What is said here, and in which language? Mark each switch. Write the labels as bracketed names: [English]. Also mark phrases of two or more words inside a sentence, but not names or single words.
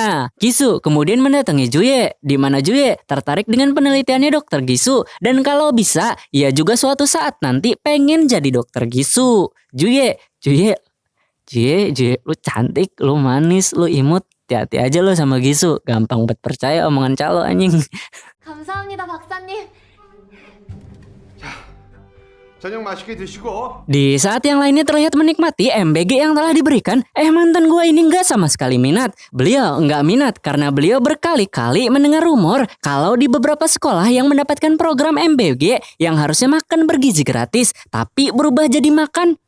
[Indonesian] Gisu kemudian mendatangi Juye, di mana Juye tertarik dengan penelitian penelitiannya Dokter Gisu. Dan kalau bisa, ia juga suatu saat nanti pengen jadi Dokter Gisu. Juye, lu cantik, lu manis, lu imut. Hati-hati aja lu sama Gisu. Gampang buat percaya omongan calo anjing. [Korean] 감사합니다, 박사님. 저녁 맛있게 드시고. [Indonesian] Di saat yang lainnya terlihat menikmati MBG yang telah diberikan, mantan gua ini nggak sama sekali minat. Beliau nggak minat karena beliau berkali-kali mendengar rumor kalau di beberapa sekolah yang mendapatkan program MBG yang harusnya makan bergizi gratis, tapi berubah jadi makan.